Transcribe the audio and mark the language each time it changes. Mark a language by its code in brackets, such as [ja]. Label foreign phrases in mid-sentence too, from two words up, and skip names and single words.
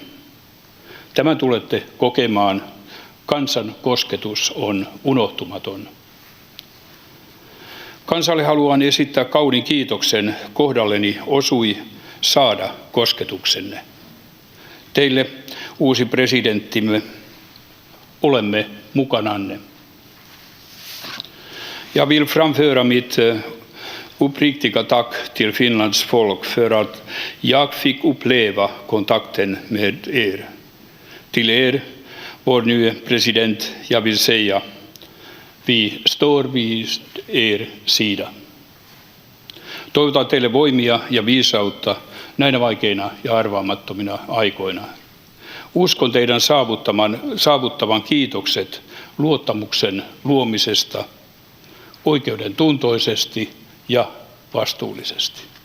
[fi] Tämän tulette kokemaan. Kansan kosketus on unohtumaton. Kansalle haluan esittää kauniin kiitoksen. Kohdalleni osui saada kosketuksenne. Teille, uusi presidenttimme, olemme mukananne. [sv] Jag vill framföra mitt uppriktiga tack till Finlands folk för att jag fick uppleva kontakten med er. Till er, vår nye president, jag vill säga, vi står vid er sida. [fi] Toivotan teille voimia ja viisautta näinä vaikeina ja arvaamattomina aikoina. Uskon teidän saavuttavan kiitokset luottamuksen luomisesta oikeuden tuntoisesti ja vastuullisesti.